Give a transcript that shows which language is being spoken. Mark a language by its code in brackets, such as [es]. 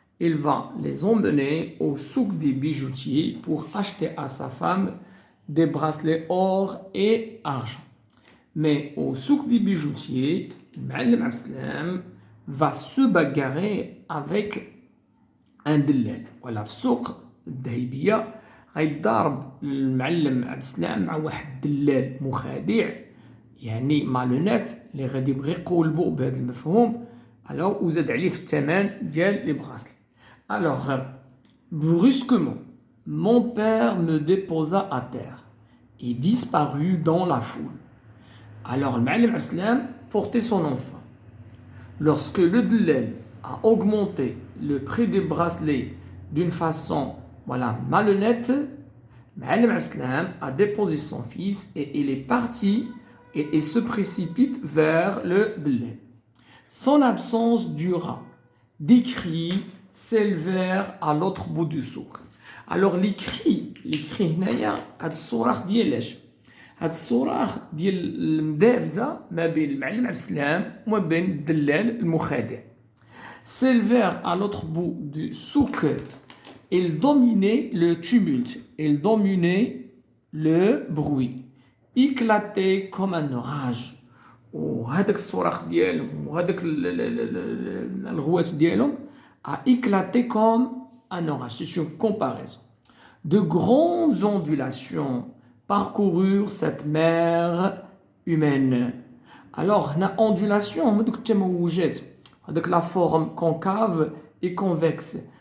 [fr] Il va les emmener au souk des bijoutiers pour acheter à sa femme des bracelets or et argent. Mais au souk des bijoutiers, Ma'allim Abdeslam va se bagarrer avec un dellal. Voilà, souk d'Haïbiya, [ar] غيضارب المعلم عبد السلام مع واحد الدلال مخادع يعني مالونات اللي غادي يبغي يقولبو بهذا المفهوم alors وزاد عليه في الثمن ديال لي براسلي. [fr] Alors brusquement mon père me déposa à terre et disparut dans la foule. Alors le معلم عبد السلام portait son enfant. Lorsque le dellal a augmenté le prix des bracelets d'une façon malhonnête, Ma'allim Abdeslam a déposé son fils et il est parti et se précipite vers le dellal. Son absence dura. Des cris s'élevèrent à l'autre bout du souk. Alors les cris [ar] هنايا هاد الصراخ ديال اش؟ هاد الصراخ ديال المدابزه ما بين المعلم عبد السلام وما بين الدلال المخادع. [fr] S'élevèrent à l'autre bout du souk. Il dominait le tumulte, il dominait le bruit, éclatait comme un orage. [ar] وهذاك الصراخ ديالهم وهذاك الغوات ديالهم [fr] a éclaté comme un orage. C'est une comparaison. De grandes ondulations parcoururent cette mer humaine. Alors, [ar] هنا [fr] ondulation [ar] هما دوك التموجات هذاك [fr] la forme concave et convexe.